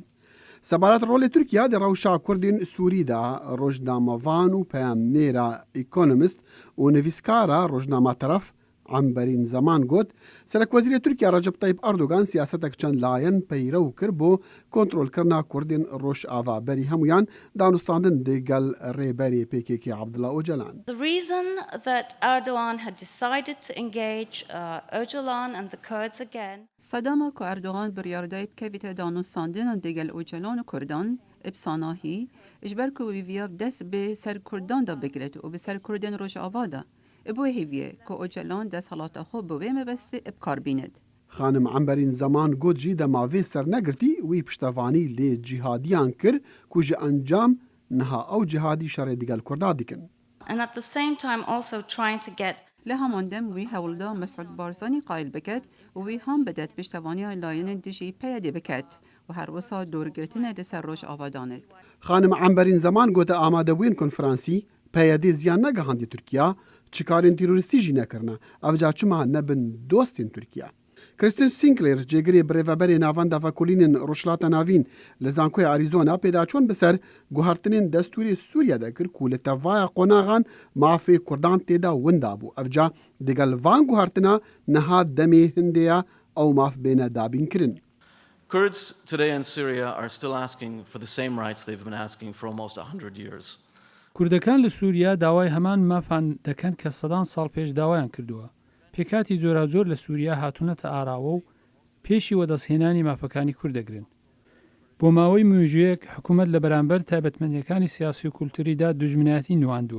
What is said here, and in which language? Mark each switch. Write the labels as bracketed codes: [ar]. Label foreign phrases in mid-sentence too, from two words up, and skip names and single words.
[ku] Sebaret rolê Tirkiya di rewşa Kurdên Sûrî de rojnamevan û peyamnêra Economist û nivîskara rojnama Teref Emberîn Zeman got Serokwezîrê Tirkiya Recep Tayyip Erdogan siyasetek çend layen peyrew kir bۆ kontrolkirina Kurdên Rojava berî hemûyan danûstandin di gel rêberê PKK Abdullah Öcalan. [en] The reason that Erdogan had decided to engage Öcalan and the Kurds again [ku] سەداما کو ئەردۆغان بڕیاردای بکەوێتە دانوستاندنە دەگەل ئۆجەلان و کوردان ئبساناهی ji ber ku wî viya dest bi ser Kurdan da bigret û bi ser Kurdên Rojava da. Bo hêviye ku Öcalan desthelata xwe bi wê mebestî bikar bînet. Xanim Emberîn Zeman got jî dema vê sernegirtî wî piştevanî lê cîhadiyan kir ku ji encam niha ew cihadî şerê digel Kurda dikin. [en] and at the same time also trying to get [ku] Li heman dem wî hewlda Mesud Barzanî qayil biket û wî ham bidet piştevaniya layinên dijî PYD biket û her wisa dûrgirtinê li ser Rojava danet. Xanim Emberîn Zeman gote amadebûyên konferansî PYD ziyan negihandî Tirkiya, çikarên terorîstî jî nekirine, ev ca çima nebin dostên Tirkiya. Christian Sinclair cêgirê birêveberê navenda vekolînên Rojhilata Navîn li Zankoya Arizona pêdaçon bi ser guhartinên destûrê Sûriye de kir ku li tevaya qonaxan mafê Kurdan têda winda bû. Ev ca digel van guhartina niha demê hindeya ew maf bêne dabînkirin. [en] Kurds today in Syria are still asking for the same rights they've been asking for almost 100 years. [ckb] کوردەکان لە سووریا داوای هەمان مافان دەکەن کە سەدان ساڵ پێش داوایان کردووە. پێکاتی جۆرا لە سووریا هاتوونەتە ئاراوە و پێشی وەدەستهێنانی مافەکانی کورد دەگرن. بۆ ماوەی مێژوویەک حکوومەت لە بەرامبەر تایبەتمەندیەکانی سیاسی و کولتوریدا دوژمنایەتی نواندووە.